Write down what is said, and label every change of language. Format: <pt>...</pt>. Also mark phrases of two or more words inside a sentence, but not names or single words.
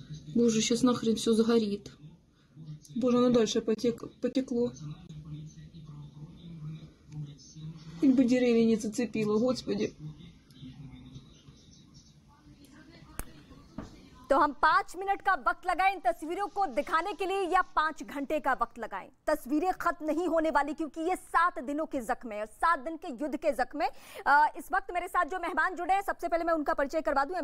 <ru>Боже, сейчас нахрен все сгорит. Боже, оно дальше потекло. Хоть бы деревья не зацепило, Господи.</ru> <hi>तो हम 5 मिनट का वक्त लगाएं इन तस्वीरों को दिखाने के लिए या 5 घंटे का वक्त लगाएं, तस्वीरें खत्म नहीं होने वाली, क्योंकि ये 7 दिनों के जख्म है और 7 दिन के युद्ध के जख्म है। इस वक्त मेरे साथ जो मेहमान जुड़े हैं, सबसे पहले मैं उनका परिचय करवा दूं।</hi>